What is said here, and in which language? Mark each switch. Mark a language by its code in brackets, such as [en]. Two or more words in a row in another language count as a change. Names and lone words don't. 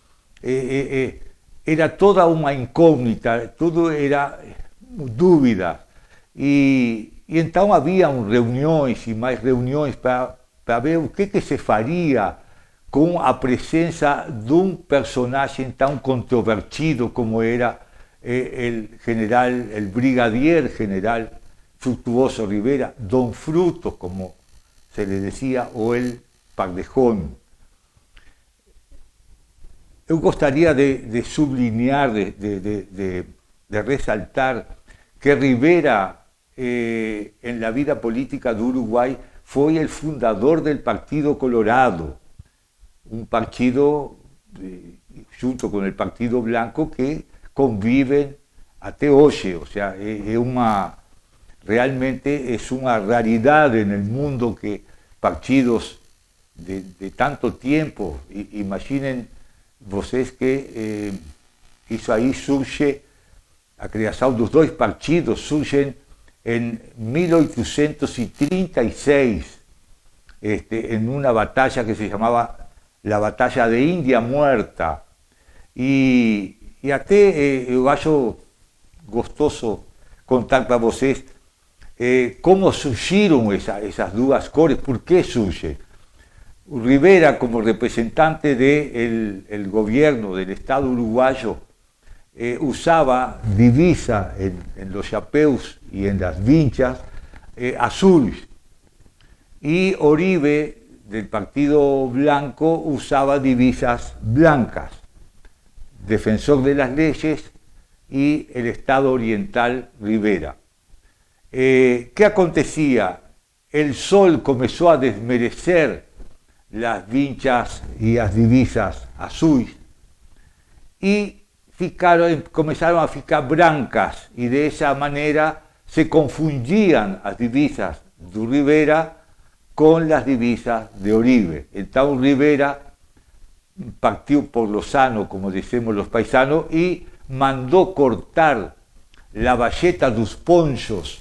[pt] Era toda uma incógnita, tudo era dúvida. E então haviam reuniões e mais reuniões para ver o que se faria com a presença de um personagem tão controvertido como era o brigadier general Frutuoso Rivera, Don Fruto, [es] como se le decía, o el Pardejón. [pt] Eu gostaria de sublinhar, [es] de resaltar que Rivera, en la vida política do Uruguai, [pt] foi o fundador [es] del Partido Colorado, un partido, junto con el Partido Blanco, que conviven [pt] até hoje. [es] O sea, realmente es una raridad en el mundo que partidos de tanto tiempo, imaginen [pt] vocês que Isso aí surge, a criação dos dois partidos surge em 1836, [es] en una batalla que se llamaba la Batalla de India Muerta. [pt] E até eu acho gostoso contar para vocês como surgiram essas duas cores, por que surgem. [es] Rivera, como representante del gobierno del Estado uruguayo, usaba divisa en los chapéus y en las vinchas azules. Y Oribe, del Partido Blanco, usaba divisas blancas, defensor de las leyes, y el Estado oriental Rivera. ¿Qué acontecía? El sol comenzó a desmerecer las vinchas y las divisas azules y comenzaron a [pt] ficar brancas, [es] y de esa manera se confundían las divisas de Rivera con las divisas de Oribe. Entonces Rivera partió por lo sano, como decimos los paisanos, y mandó cortar la bayeta dos ponchos.